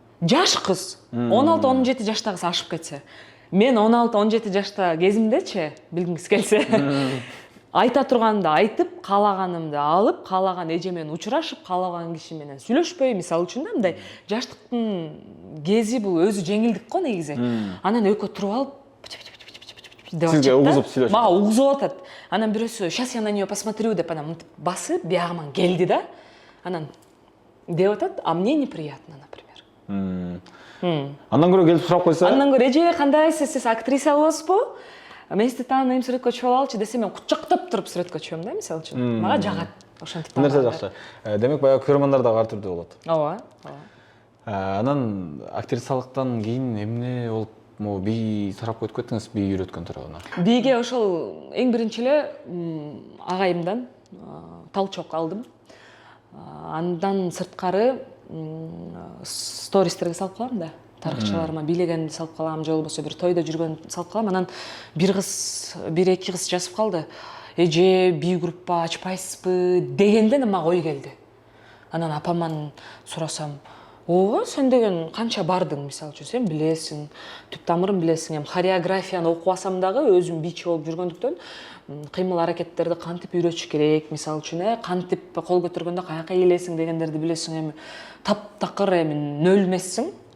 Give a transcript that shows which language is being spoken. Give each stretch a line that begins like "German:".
Kyrgyz: Жаш кыз 16-17 жаштагысы ашып кетсе. Мен 16-17 жашта кезимдечи, билгиңиз келсе, айта турганымды айтып, каалаганымды алып, каалаган эже менен учурашып, каалаган киши менен сүйлөшпөй, мисалы үчүн да мындай жаштыктын кези бул өзү жеңилдик го негизи. Анан экөө туруп алып деп сизге угузуп сүйлөшөт. Мага угузуп атат. Анан бирөөсү
Russian: сейчас я на неё посмотрю
Kyrgyz: деп анан мынтип басып, биягыман келди да. Анан деп атат,
Russian: а мне неприятно, например.
Kyrgyz: Андан көрө келип сурап койсо. Андан көрө эже кандайсыз, сиз актриса болосузбу? Мен сизди тааныйм, сүрөткө чыгып алалычы десе, мен кучактап туруп сүрөткө чыгам да, мисалы үчүн. Мага жагат ошентип. Нерсе жакшы. Демек баягы көрөрмандар дагы ар түрдүү болот. Ооба. Анан актрисалыктан кийин эмне болуп, могу бий тарапка өтүп кеттиңиз, бий үйрөткөн тарабына? Бийге ошол эң биринчи эле агайымдан талчок алдым. Андан сырткары стористерге салып калам да. Тарыхчыларыма бийлегенди салып калам, же болбосо бир тойдо жүргөн салып калам. Анан бир эки кыз жазып калды. Эже бий группа ачпайсызбы дегенден мага ой келди. Анан апаман сурасам, ооба сен деген канча бардың, мисалы үчүн сен билесиң, түп тамырын билесиң, эми хореографияны окубасам дагы өзүм бийчи болуп жүргөндүктөн кыймыл аракеттерди кантип үйрөтүш керек, мисалы үчүн кантип кол көтөргөндө каяка ийилесиң дегендерди билесиң, эми таптакыр эми нөл эмессиң.